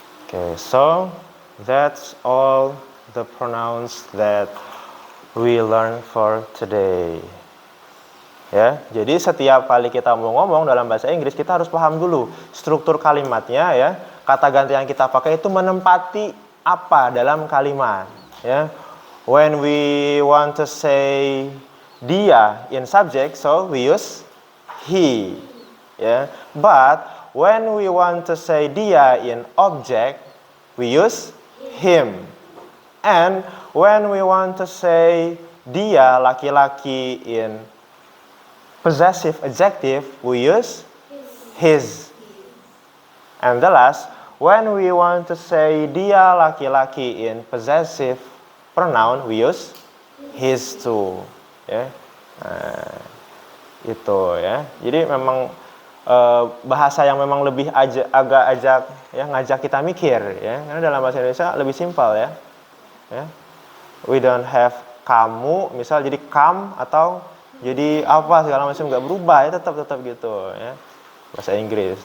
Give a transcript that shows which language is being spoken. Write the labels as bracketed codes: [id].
[en] Okay, so that's all the pronouns that we learn for today. [id] Ya, jadi setiap kali kita mau ngomong dalam bahasa Inggris kita harus paham dulu struktur kalimatnya ya. Kata ganti yang kita pakai itu menempati apa dalam kalimat ya. [en] When we want to say dia in subject, so we use he ya. But when we want to say dia in object, we use him. And when we want to say [id] dia laki-laki [en] in possessive adjective, we use his. And the last, when we want to say [id] dia laki-laki [en] in possessive pronoun, we use his too. [id] Ya, itu ya. Jadi memang bahasa yang memang lebih agak ngajak kita mikir ya. Karena dalam bahasa Indonesia lebih simpel ya. Ya. [en] We don't have [id] kamu, misal jadi kam atau jadi apa segala macam nggak berubah ya, tetap gitu ya. Bahasa Inggris.